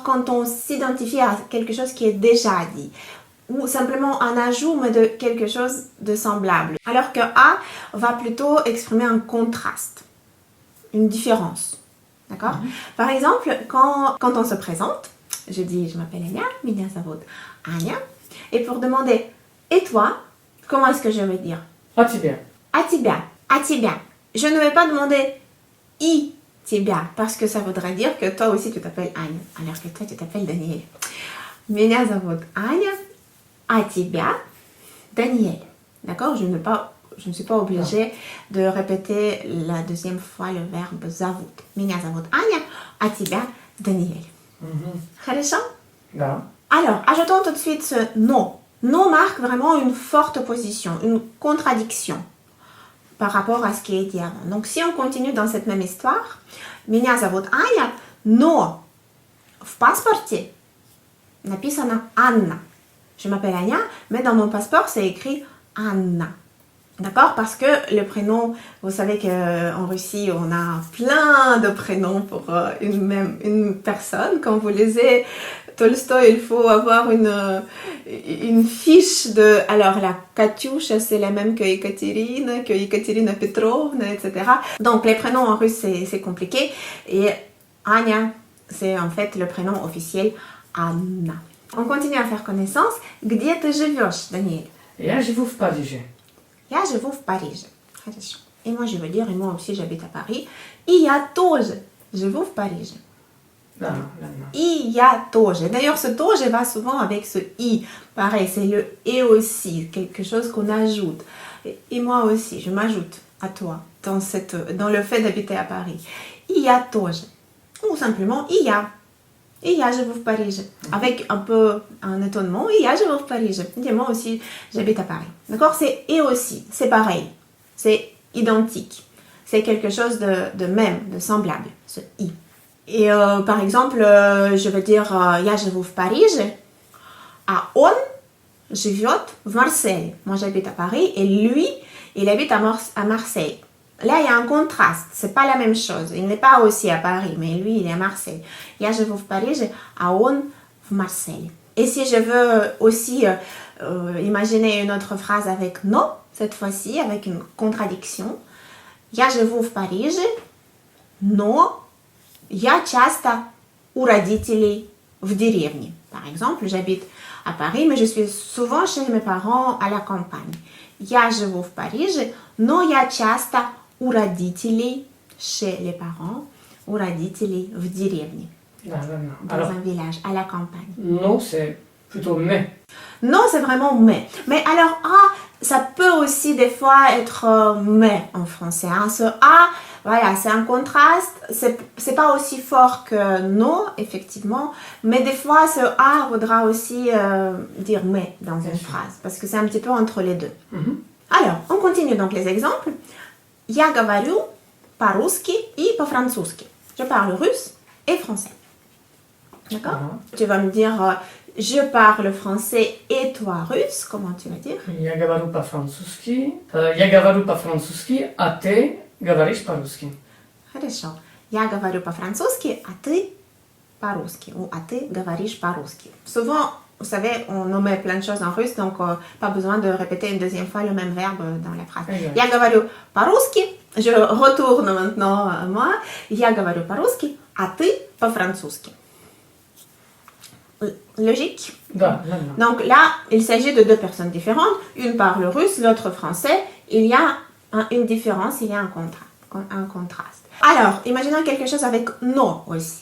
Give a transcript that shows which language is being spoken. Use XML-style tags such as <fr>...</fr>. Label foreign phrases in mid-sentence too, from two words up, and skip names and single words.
<fr>Quand on s'identifie à quelque chose qui est déjà dit. Ou simplement un ajout, mais de quelque chose de semblable. Alors que A va plutôt exprimer un contraste, une différence. D'accord? Par exemple, quand on se présente, je dis, je m'appelle Anya,</fr> <ru>меня зовут Anya,</ru> <fr>et pour demander, et toi, comment est-ce que je vais dire?</fr> <ru>А тебя. А тебя, а тебя.</ru> <fr>Je ne vais pas demander</fr> <ru>И тебя,</ru> <fr>parce que ça voudrait dire que toi aussi tu t'appelles Anya, alors que toi tu t'appelles Daniel.</fr> <ru>Меня зовут Anya. А тебя, Daniel. D'accord?</ru> <fr>Je ne suis pas obligée de répéter la deuxième fois le verbe зовут.</fr> <ru>Меня зовут Аня, а тебя, Daniel. Хорошо? Да.</ru> <fr>Alors, ajoutons tout de suite ce no. No marque vraiment une forte opposition, une contradiction par rapport à ce qui est dit avant. Donc, si on continue dans cette même histoire,</fr> <ru>Меня зовут Аня, но в паспорте написано Анна.</ru> <fr>Je m'appelle Anya, mais dans mon passeport, c'est écrit Anna. D'accord? Parce que le prénom, vous savez qu'en Russie, on a plein de prénoms pour une personne. Quand vous lisez Tolstoï, il faut avoir une fiche de... Alors, la Katyusha, c'est la même que Ekaterina Petrovna, etc. Donc, les prénoms en russe, c'est compliqué. Et Anya, c'est en fait le prénom officiel Anna. On continue à faire connaissance.</fr> <ru>Где ты живешь, Daniel? Я живу в Париже. Я живу в Париже. Хорошо.</ru> <fr>Et moi, je veux dire, et moi aussi, j'habite à Paris.</fr> <ru>И я тоже живу в Париже. Да, ладно. И я тоже.</ru> <fr>D'ailleurs, ce тоже va souvent avec ce i. Pareil, c'est le et aussi, quelque chose qu'on ajoute. Et moi aussi, je m'ajoute à toi dans le fait d'habiter à Paris.</fr> <ru>И я тоже.</ru> <fr>Ou simplement,</fr> <ru>и я. И я живу в Париже.</ru> <fr>Avec un peu un étonnement.</fr> <ru>И я живу в Париже.</ru> <fr>Et moi aussi, j'habite à Paris. D'accord? C'est et aussi. C'est pareil. C'est identique. C'est quelque chose de même, de semblable. Ce i. Et par exemple, je vais dire</fr> <ru>я живу в Париже. А он живет в Марселе.</ru> <fr>Moi, j'habite à Paris. Et lui, il habite à Marseille. Là, il y a un contraste. C'est pas la même chose. Il n'est pas aussi à Paris, mais lui, il est à Marseille.</fr> <ru>Я живу в Париже, а он в Марселе.</ru> <fr>Et si je veux aussi imaginer une autre phrase avec no, cette fois-ci, avec une contradiction.</fr> <ru>Я живу в Париже, но я часто у родителей в деревне.</ru> <fr>Par exemple, j'habite à Paris, mais je suis souvent chez mes parents à la campagne.</fr> <ru>Я живу в Париже, но я часто у родителей,</ru> <fr>chez les parents,</fr> <ru>у родителей в деревне. Да, ладно.</ru> <fr>Dans Alors, un village, à la campagne. non, c'est plutôt mais. Non, c'est vraiment mais. Mais alors, A, ça peut aussi des fois être mais en français. Hein. Ce A, voilà, c'est un contraste. C'est pas aussi fort que non, effectivement. Mais des fois, ce A voudra aussi dire mais dans une phrase. Parce que c'est un petit peu entre les deux. Alors, on continue donc les exemples.</fr> <ru>Я говорю по-русски и по-французски.</ru> <fr>Je parle russe et français. D'accord? Tu vas me dire, je parle français et toi russe. Comment tu vas dire?</fr> <ru>Я говорю по-французски. Я говорю по-французски, а ты говоришь по-русски. Хорошо. Я говорю по-французски, а ты по-русски. Ou а ты говоришь по-русски.</ru> <fr>Souvent, vous savez, on omet plein de choses en russe, donc pas besoin de répéter une deuxième fois le même verbe dans la phrase.</fr> <ru>Я говорю по-русски.</ru> <fr>Je retourne maintenant à moi.</fr> <ru>Я говорю по-русски, а ты по-французски.</ru> <fr>Logique?</fr> <ru>Да, ладно.</ru> <fr>Donc là, il s'agit de deux personnes différentes. Une parle russe, l'autre français. Il y a une différence, il y a un contraste. Alors, imaginons quelque chose avec no aussi.</fr>